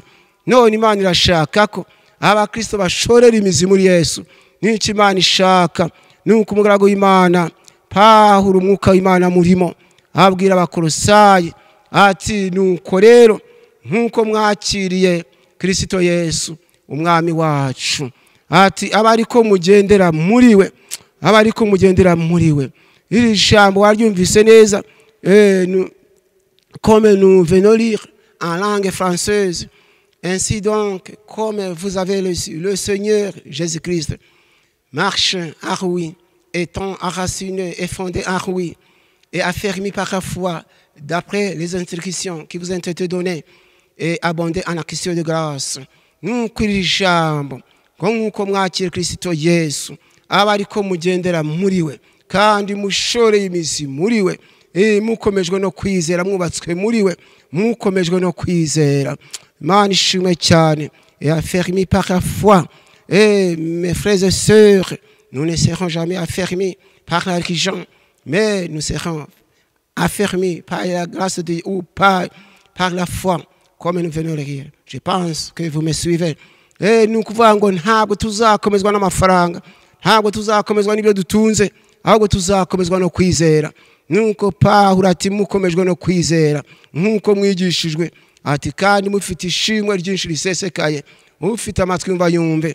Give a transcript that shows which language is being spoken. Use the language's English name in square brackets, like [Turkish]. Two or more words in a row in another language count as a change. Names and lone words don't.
[Kinyarwanda] None Imana irashaka ko abakristo bashorera imizi muri Yesu. N'iki Imana ishaka nuko umugaragu w'Imana Pawulo umwuka w'Imana murimo abwira abakolosayi ati nuko rero nkuko mwakiriye Kristo Yesu umwami wacu ati abariko mugendera muriwe abariko mugendera muriwe. Iri jambo waryumvise neza [French] comme nous venons lire en langue française. Ainsi donc, comme vous avez le Seigneur Jésus-Christ marche en ruine, étant enraciné et fondé en ruine, et affermi par la foi, d'après les instructions qui vous ont été données, et abondé en actions de grâce. [Kinyarwanda] Nous, Kirijambo, comme mwakira Kristo Yesu, abariko mugendera muriwe, kandi mushore imizi muriwe, mukomejwe no kwizera, mwubatswe muriwe, mukomejwe no kwizera. Imana ishimwe cyane, [French] et affermi par la foi. Et mes frères et sœurs, nous ne serons jamais affermis par la religion, mais nous serons affermis par la grâce de Dieu ou par la foi, comme nous venons de lire. Je pense que vous me suivez. Et nous [Kinyarwanda] kuvuga ngo ntabwo tuzakomezwa n'amafaranga, ntabwo tuzakomezwa n'ibyo dutunze, ahubwo tuzakomezwa no kwizera. Nuko Pawulo ati mukomejwe no kwizera, nkuko mwigishijwe, ati kandi mufite ishimwe ryinshi risesekaye, mufite amatwi yumva yumve.